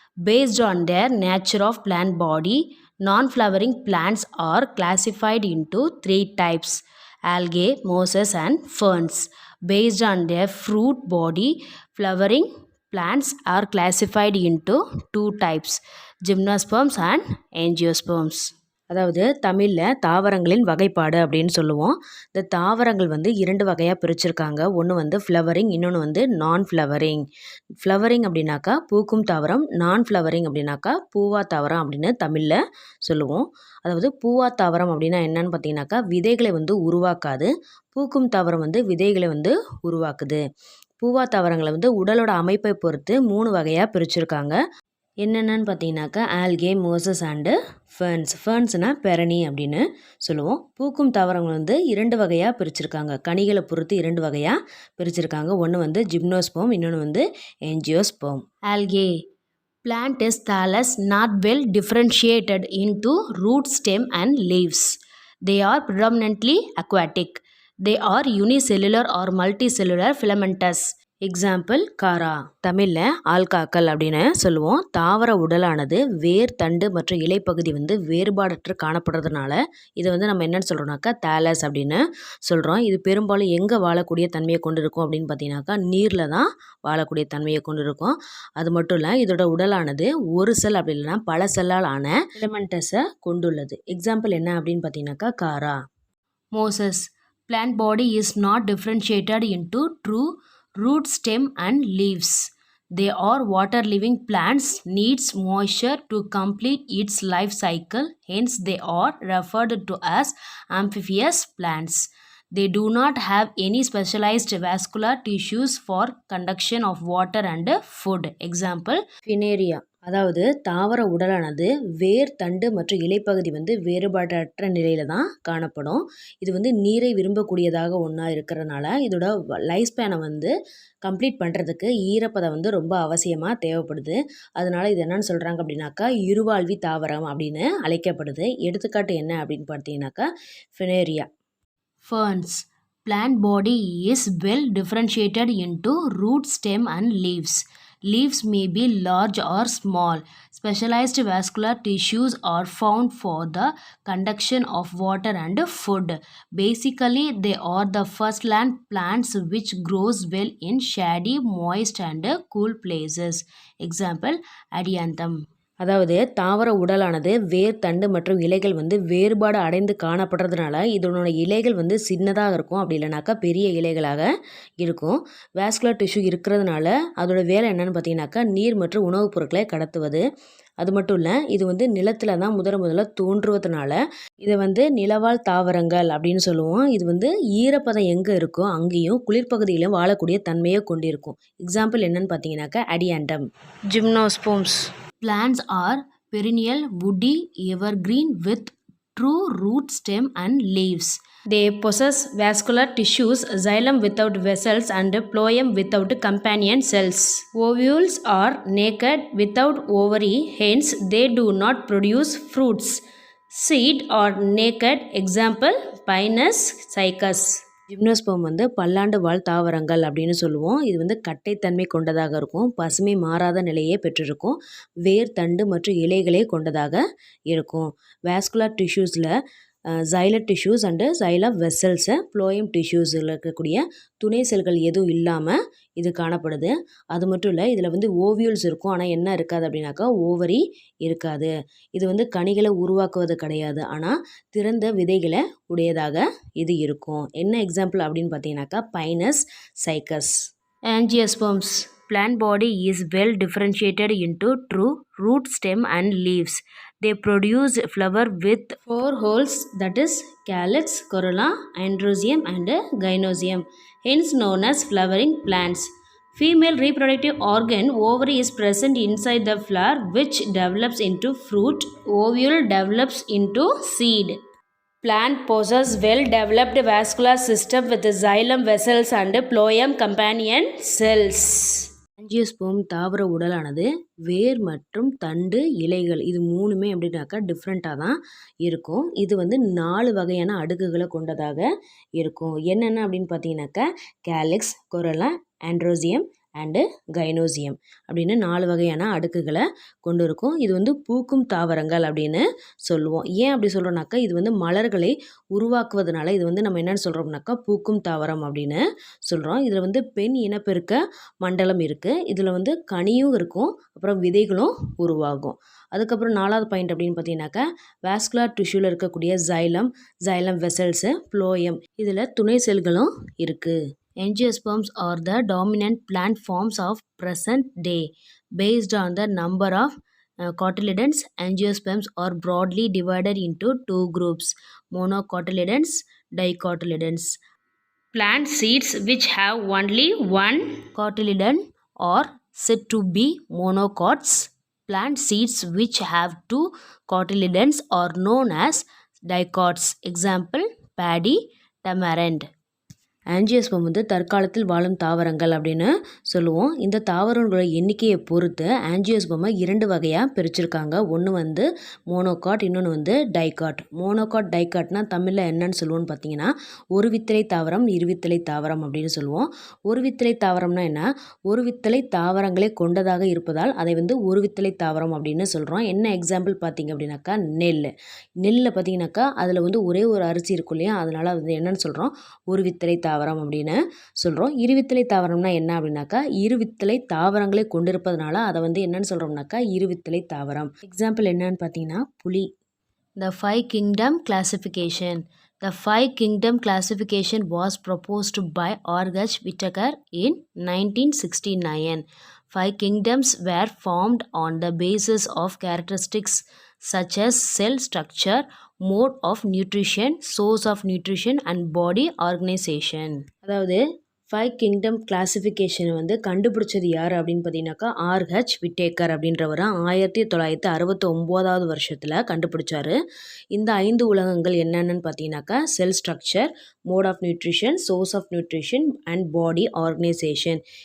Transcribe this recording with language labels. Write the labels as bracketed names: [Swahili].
[English] Based on their nature of plant body, non-flowering plants are classified into three types: algae, mosses, and ferns. Based on their fruit body, flowering plants are classified into two types: gymnosperms and angiosperms. [Tamil] அதாவது தமிழில் தாவரங்களின் வகைப்பாடு அப்படின்னு சொல்லுவோம். இந்த தாவரங்கள் வந்து இரண்டு வகையாக பிரிச்சிருக்காங்க. ஒன்று வந்து ஃப்ளவரிங், இன்னொன்று வந்து நான் ஃப்ளவரிங். ஃப்ளவரிங் அப்படின்னாக்கா பூக்கும் தாவரம், நான் ஃப்ளவரிங் அப்படின்னாக்கா பூவா தாவரம் அப்படின்னு தமிழில் சொல்லுவோம். அதாவது பூவா தாவரம் அப்படின்னா என்னன்னு பார்த்தீங்கன்னாக்கா விதைகளை வந்து உருவாக்காது, பூக்கும் தாவரம் வந்து விதைகளை வந்து உருவாக்குது. பூவா தாவரங்களை வந்து உடலோட அமைப்பை பொறுத்து மூணு வகையாக பிரிச்சிருக்காங்க. என்னென்னு பார்த்தீங்கன்னாக்கா ஆல்கே, மோசஸ் அண்டு ஃபர்ன்ஸ். ஃபர்ன்ஸ்னால் பெரணி அப்படின்னு சொல்லுவோம். பூக்கும் தாவரங்கள் வந்து இரண்டு வகையாக பிரிச்சிருக்காங்க. கனிகளை பொறுத்து இரண்டு வகையாக பிரிச்சிருக்காங்க. ஒன்று வந்து ஜிம்னோஸ்போம், இன்னொன்று வந்து ஏஞ்சியோஸ்போம். [English] Algae plant is thallus not well differentiated into root, stem and leaves. They are predominantly aquatic. They are unicellular or multicellular filamentous. Example Chara. [Tamil] தமிழில் ஆல்காக்கள் அப்படின்னு சொல்லுவோம். தாவர உடலானது வேர், தண்டு மற்றும் இலைப்பகுதி வந்து வேறுபாடற்று காணப்படுறதுனால இதை வந்து நம்ம என்னென்னு சொல்கிறோம்னாக்கா தாலஸ் அப்படின்னு சொல்கிறோம். இது பெரும்பாலும் எங்கே வாழக்கூடிய தன்மையை கொண்டு இருக்கும் அப்படின்னு பார்த்தீங்கன்னாக்கா நீரில் தான் வாழக்கூடிய தன்மையை கொண்டு இருக்கும். அது மட்டும் இல்லை, இதோட உடலானது ஒரு செல் அப்படி இல்லைன்னா பல செல்லால் ஆன ஃபிலமெண்டஸை கொண்டுள்ளது. எக்ஸாம்பிள் என்ன அப்படின்னு பார்த்தீங்கன்னாக்கா காரா. [English] Mosses. Plant body is not differentiated into true root, stem and leaves. They are water living plants, needs moisture to complete its life cycle, hence they are referred to as amphibious plants. They do not have any specialized vascular tissues for conduction of water and food. Example Funaria. [Tamil] அதாவது தாவர உடலானது வேர், தண்டு மற்றும் இலைப்பகுதி வந்து வேறுபாடற்ற நிலையில தான் காணப்படும். இது வந்து நீரை விரும்பக்கூடியதாக ஒன்றா இருக்கிறதுனால இதோட லைஃப் ஸ்பேனை வந்து கம்ப்ளீட் பண்ணுறதுக்கு ஈரப்பதம் வந்து ரொம்ப அவசியமாக தேவைப்படுது. அதனால இது என்னன்னு சொல்கிறாங்க அப்படின்னாக்கா இருவாழ்வி தாவரம் அப்படின்னு அழைக்கப்படுது. எடுத்துக்காட்டு என்ன அப்படின்னு பார்த்தீங்கன்னாக்கா ஃபினேரியா. [English] Ferns. Plant body is well differentiated into root, stem and leaves. Leaves may be large or small. Specialized vascular tissues are found for the conduction of water and food. Basically, they are the first land plants which grows well in shady, moist and cool places. Example, Adianthum. [Tamil] அதாவது தாவர உடலானது வேர், தண்டு மற்றும் இலைகள் வந்து வேறுபாடு அடைந்து காணப்படுறதுனால இதனோட இலைகள் வந்து சின்னதாக இருக்கும், அப்படி இல்லைனாக்கா பெரிய இலைகளாக இருக்கும். வாஸ்குலர் டிஷ்யூ இருக்கிறதுனால அதோட வேலை என்னென்னு பார்த்தீங்கன்னாக்கா நீர் மற்றும் உணவுப் பொருட்களை கடத்துவது. அது மட்டும் இல்லை, இது வந்து நிலத்தில் தான் முதல்ல தோன்றுவதனால இதை வந்து நிலவாழ் தாவரங்கள் அப்படின்னு சொல்லுவோம். இது வந்து ஈரப்பதம் எங்கே இருக்கோ அங்கேயும் குளிர்பகுதியிலும் வாழக்கூடிய தன்மையை கொண்டிருக்கும். எக்ஸாம்பிள் என்னன்னு பார்த்தீங்கன்னாக்கா அடியாண்டம். [English] Gymnosperms. Plants are perennial, woody, evergreen with true root, stem and leaves. They possess vascular tissues, xylem without vessels and phloem without companion cells. Ovules are naked without ovary, hence they do not produce fruits. Seed are naked. Example, Pinus cycas. [Tamil] Gymnosperm வந்து பல்லாண்டு வாழ் தாவரங்கள் அப்படின்னு சொல்லுவோம். இது வந்து கட்டைத்தன்மை கொண்டதாக இருக்கும், பசுமை மாறாத நிலையே பெற்றிருக்கும், வேர், தண்டு மற்றும் இலைகளே கொண்டதாக இருக்கும். வாஸ்குலர் டிஷ்யூஸில் ஜைலட் டிஷ்யூஸ் அண்டு ஜைல வெசல்ஸை, ஃப்ளோயம் டிஷ்யூஸில் இருக்கக்கூடிய துணை செல்கள் எதுவும் இல்லாமல் இது காணப்படுது. அது மட்டும் இல்லை, இதில் வந்து ஓவியூல்ஸ் இருக்கும், ஆனால் என்ன இருக்காது அப்படின்னாக்கா ஓவரி இருக்காது. இது வந்து கனிகளை உருவாக்குவது கிடையாது, ஆனால் திறந்த விதைகளை உடையதாக இது இருக்கும். என்ன எக்ஸாம்பிள் அப்படின்னு பார்த்தீங்கன்னாக்கா Pinus cycas. [English] Angiosperms. Plant body is well differentiated into true root, stem and leaves. They produce flower with 4 holes, that is calyx, corolla, androsium and gynosium, hence known as flowering plants. Female reproductive organ ovary is present inside the flower which develops into fruit. Ovule develops into seed. Plant possess well-developed vascular system with xylem vessels and phloem companion cells. [Tamil] Angiosperm தாவர உடலானது வேர் மற்றும் தண்டு இலைகள் இது மூணுமே எப்படின்னாக்கா டிஃப்ரெண்ட்டாக தான் இருக்கும். இது வந்து 4 வகையான அடுக்குகளை கொண்டதாக இருக்கும். என்னென்ன அப்படின்னு பார்த்தீங்கன்னாக்கா calyx, corolla, androecium and gynoecium அப்படின்னு 4 வகையான அடுக்குகளை கொண்டு இருக்கும். இது வந்து பூக்கும் தாவரங்கள் அப்படின்னு சொல்லுவோம். ஏன் அப்படி சொல்கிறோம்னாக்கா இது வந்து மலர்களை உருவாக்குவதனால இது வந்து நம்ம என்னென்னு சொல்கிறோம்னாக்கா பூக்கும் தாவரம் அப்படின்னு சொல்கிறோம். இதில் வந்து பெண் இனப்பெருக்க மண்டலம் இருக்குது. இதில் வந்து கனியும் இருக்கும், அப்புறம் விதைகளும் உருவாகும். அதுக்கப்புறம் 4வது பாயிண்ட் அப்படின்னு பார்த்தீங்கன்னாக்கா வாஸ்குலர் டிஷ்யூவில் இருக்கக்கூடிய ஜைலம் வெசல்ஸு, ஃப்ளோயம் இதில் துணை செல்களும் இருக்குது. [English] Angiosperms are the dominant plant forms of present day. Based on the number of cotyledons, angiosperms are broadly divided into 2 groups: monocotyledons, dicotyledons. Plant seeds which have only one cotyledon are said to be monocots. Plant seeds which have 2 cotyledons are known as dicots. Example, paddy, tamarind. [Tamil] Angiosperm வந்து தற்காலத்தில் வாழும் தாவரங்கள் அப்படின்னு சொல்லுவோம். இந்த தாவரங்களோட எண்ணிக்கையை பொறுத்து ஆஞ்சியோஸ்பமை 2 வகையாக பிரிச்சிருக்காங்க. ஒன்று வந்து மோனோகாட், இன்னொன்று வந்து டைகாட். மோனோகாட், டைகாட்னா தமிழில் என்னன்னு சொல்லுவோம்னு பார்த்தீங்கன்னா ஒரு வித்தலை தாவரம், இருவித்தலை தாவரம் அப்படின்னு சொல்லுவோம். ஒரு வித்தலை தாவரம்னா என்ன? ஒரு வித்தலை தாவரங்களே கொண்டதாக இருப்பதால் அதை வந்து ஒரு வித்தலை தாவரம் அப்படின்னு சொல்கிறோம். என்ன எக்ஸாம்பிள் பார்த்தீங்க அப்படின்னாக்கா நெல்லில் பார்த்தீங்கன்னாக்கா அதில் வந்து ஒரே ஒரு அரிசி இருக்கும் இல்லையா, அதனால் அது என்னன்னு சொல்கிறோம்? ஒரு வித்தலை தாவரம் அப்படின்னு சொல்கிறோம். இருவித்தலை தாவரம்னா என்ன அப்படின்னாக்கா இருவித்தலை தாவரங்களை கொண்டிருப்பதனால அதை வந்து என்னன்னு சொல்கிறோம்னாக்கா இருவித்தலை தாவரம். எக்ஸாம்பிள் என்னன்னு பார்த்தீங்கன்னா புளி. The 5 kingdom classification. The 5 kingdom classification was proposed by R.H. Whittaker in 1969. 5 kingdoms were formed on the basis of characteristics such as cell structure, mode of nutrition, source of nutrition and body organization. அதாவது 5 kingdom கிளாசிஃபிகேஷனை வந்து கண்டுபிடிச்சது யார் அப்படின்னு பார்த்தீங்கன்னாக்கா R.H. Whitaker அப்படின்றவர் 1969வது வருஷத்தில் கண்டுபிடிச்சார். இந்த 5 உலகங்கள் என்னென்னு பார்த்தீங்கன்னாக்கா [English] Cell structure, mode of nutrition, source of nutrition and body organisation.